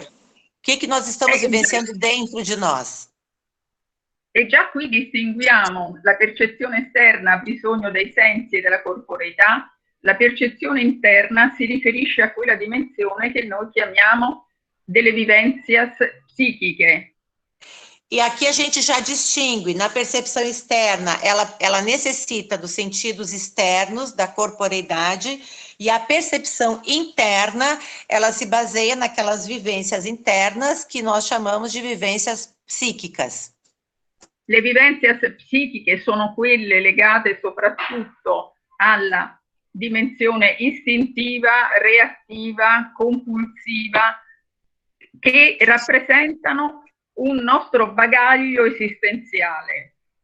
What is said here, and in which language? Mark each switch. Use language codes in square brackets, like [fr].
[pt] O que nós estamos vivenciando dentro de nós? [it] E già qui distinguiamo la percezione esterna, ha bisogno dei sensi e della corporeità, la percezione interna si riferisce a quella dimensione che noi chiamiamo delle vivenzias psichiche. [pt] E aqui a gente já distingue, na percepção externa, ela necessita dos sentidos externos, da corporeidade, e a percepção interna, ela se baseia naquelas vivências internas que nós chamamos de vivências psíquicas. [it] Le vivenzias psichiche sono quelle legate soprattutto alla dimensione istintiva, reattiva, compulsiva, che rappresentano un nostro bagaglio esistenziale.